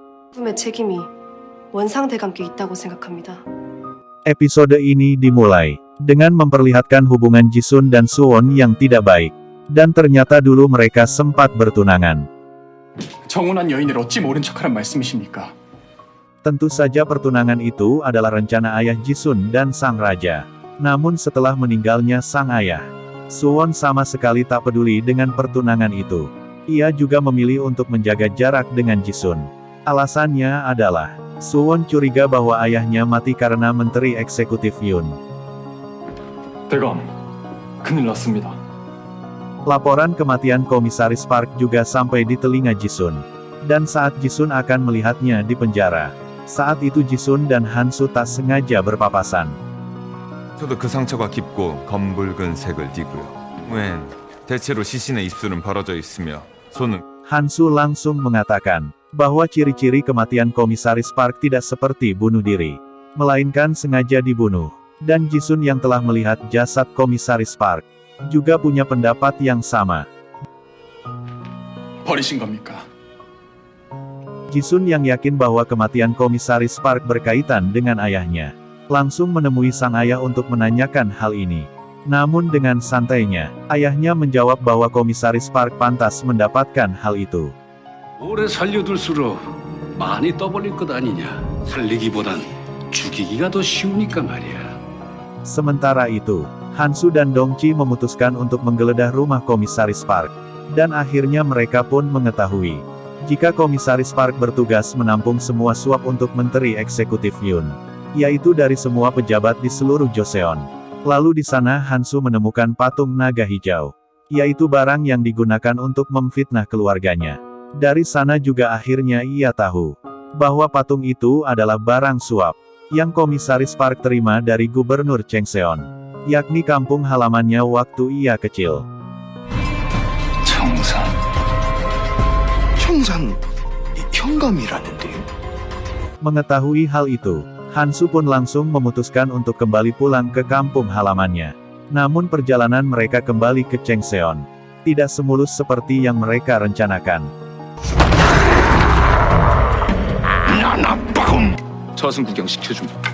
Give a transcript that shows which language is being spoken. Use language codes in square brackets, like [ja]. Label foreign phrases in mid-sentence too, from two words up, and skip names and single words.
[ko] 꿈의 책임이 원상대감께 있다고 생각합니다. [id] Episode ini dimulai dengan memperlihatkan hubungan Jisun dan Suwon yang tidak baik. Dan ternyata dulu mereka sempat bertunangan. [ko] 정혼한 여인을 어찌 모른 척하란 말씀이십니까? [id] Tentu saja pertunangan itu adalah rencana ayah Jisun dan sang raja. Namun setelah meninggalnya sang ayah, Suwon sama sekali tak peduli dengan pertunangan itu. Ia juga memilih untuk menjaga jarak dengan Jisun. Alasannya adalah, Suwon curiga bahwa ayahnya mati karena menteri eksekutif Yun. [ko] 대감, 큰일 났습니다. [id] Laporan kematian Komisaris Park juga sampai di telinga Jisun. Dan saat Jisun akan melihatnya di penjara, saat itu Jisun dan Hansu tak sengaja berpapasan. [ko] 저도 그 상처가 깊고 검붉은 색을 띠고요. 웬 대체로 시신의 입술은 벌어져 있으며 손은 [id] Hansu langsung mengatakan bahwa ciri-ciri kematian Komisaris Park tidak seperti bunuh diri, melainkan sengaja dibunuh. Dan Jisun yang telah melihat jasad Komisaris Park juga punya pendapat yang sama. [ko] 버리신 겁니까? [id] Jisun yang yakin bahwa kematian Komisaris Park berkaitan dengan ayahnya, langsung menemui sang ayah untuk menanyakan hal ini. Namun dengan santainya, ayahnya menjawab bahwa Komisaris Park pantas mendapatkan hal itu. [ko] 오래 살려둘수록 많이 떠벌릴 것 아니냐. 살리기보단 죽이기가 더 쉬우니까 말이야. [id] Sementara itu, Hansu dan Dongchi memutuskan untuk menggeledah rumah Komisaris Park. Dan akhirnya mereka pun mengetahui jika Komisaris Park bertugas menampung semua suap untuk menteri eksekutif Yun, yaitu dari semua pejabat di seluruh Joseon. Lalu di sana Hansu menemukan patung naga hijau, yaitu barang yang digunakan untuk memfitnah keluarganya. Dari sana juga akhirnya ia tahu bahwa patung itu adalah barang suap yang Komisaris Park terima dari Gubernur Changseon, yakni kampung halamannya waktu ia kecil. [ko] 청산 현감이라는데요? [id] Mengetahui hal itu, Hansu pun langsung memutuskan untuk kembali pulang ke kampung halamannya. Namun perjalanan mereka kembali ke Changseon tidak semulus seperti yang mereka rencanakan. [ko] 저승 구경 시켜줌.